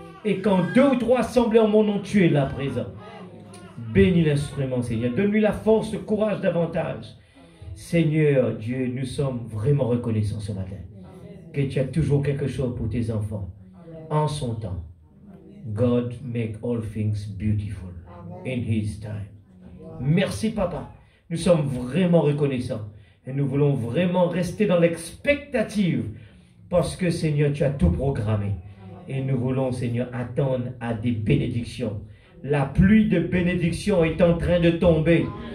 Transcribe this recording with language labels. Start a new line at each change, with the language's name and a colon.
French: Et quand 2 ou 3 semblent en mon nom, tu es là présent. Bénis l'instrument, Seigneur. Donne-lui la force, le courage davantage. Seigneur Dieu, nous sommes vraiment reconnaissants ce matin que tu as toujours quelque chose pour tes enfants en son temps.
English: God make all things beautiful in his time.
French: Merci, Papa. Nous sommes vraiment reconnaissants et nous voulons vraiment rester dans l'expectative parce que, Seigneur, tu as tout programmé. Et nous voulons, Seigneur, attendre à des bénédictions. La pluie de bénédictions est en train de tomber.